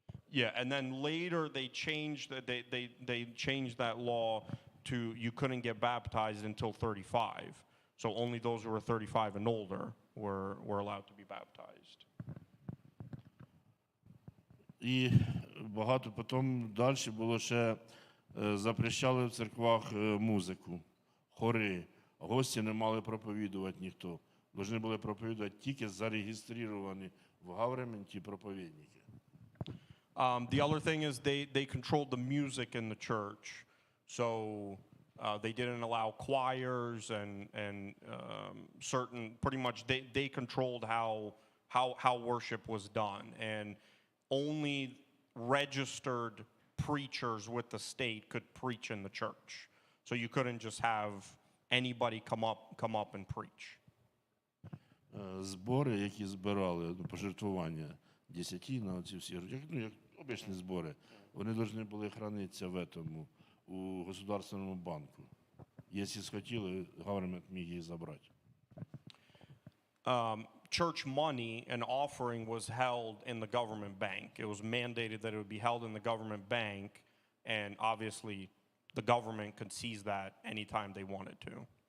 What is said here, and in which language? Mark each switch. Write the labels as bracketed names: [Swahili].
[English] Yeah, and then later they changed they changed that law to you couldn't get baptized until 35. So only those who were 35 and older were allowed to be baptized. [Ukrainian] І багато потім далі було ще запрещали в церквах музику, хори. Гості не мали проповідувати ніхто. Должны були проповідувати тільки зареєстровані в гавременті проповідники. [English] The other thing is they controlled the music in the church. So they didn't allow choirs and certain, pretty much they controlled how worship was done. And only registered preachers with the state could preach in the church. So you couldn't just have anybody come up and preach. [Ukrainian] Збори, які збирали, пожертвування, десятина, оці всі, як обичні збори, вони повинні були хранитися у Государственному банку. Якщо схотіли, гавермент міг їх забрати. [English] Church money and offering was held in the government bank. It was mandated that it would be held in the government bank, and obviously the government could seize that anytime they wanted to.